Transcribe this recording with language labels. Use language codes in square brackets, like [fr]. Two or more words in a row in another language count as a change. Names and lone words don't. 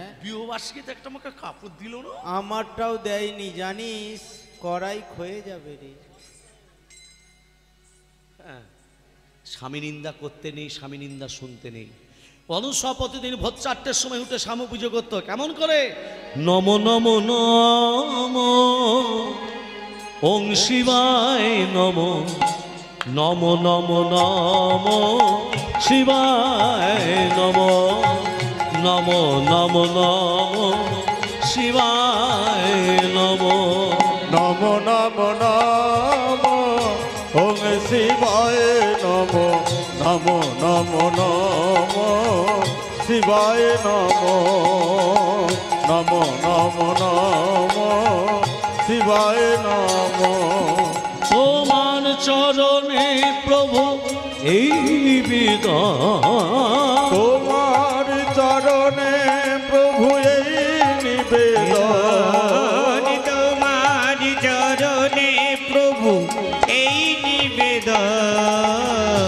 [bn] বিবাহবার্ষিকীতে একটা আমাকে কাপড় দিল না। আমারটাও দেয়নি জানিস, কড়াই ক্ষয়ে যাবে রে। হ্যাঁ, স্বামী নিন্দা করতে নেই, স্বামী নিন্দা শুনতে নেই। অনুসোয়া প্রতিদিন ভোর 4টের সময় উঠে স্বামী পুজো করতো। কেমন করে? [sa] নম নম নম ওং শিবায় নম, নম নম নম শিবায় নম, নম নম নম শিবায় নম। নম নম নম ওং শিবায় নম, নম নম নম শিবায় নম, নম নম নম শিবায় নম। [bn] তোমার চরণে প্রভু এই নিবেদন, তোমার চরণে প্রভু এই নিবেদন, তোমার চরণে প্রভু এই নিবেদন।